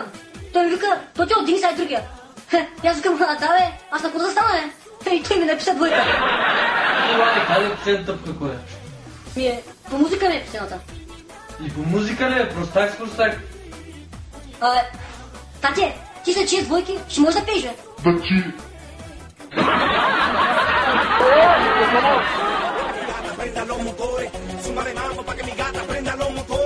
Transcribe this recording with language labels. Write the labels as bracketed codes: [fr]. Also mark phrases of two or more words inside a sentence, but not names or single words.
[bg] Той ми вика, Тотио, дигни сега другия. И аз викам, да бе, аз на куда да стана, бе? И той ми написа двойка. Това е, казай последната тъпка, кой е? По музика ми е последната. И по музика ли е? Простак с простак. Тате, ти след 6 двойки ще можеш да пееш, бе. [es] Prenda los motores, súmale mambo pa' que mi gata prenda los motores.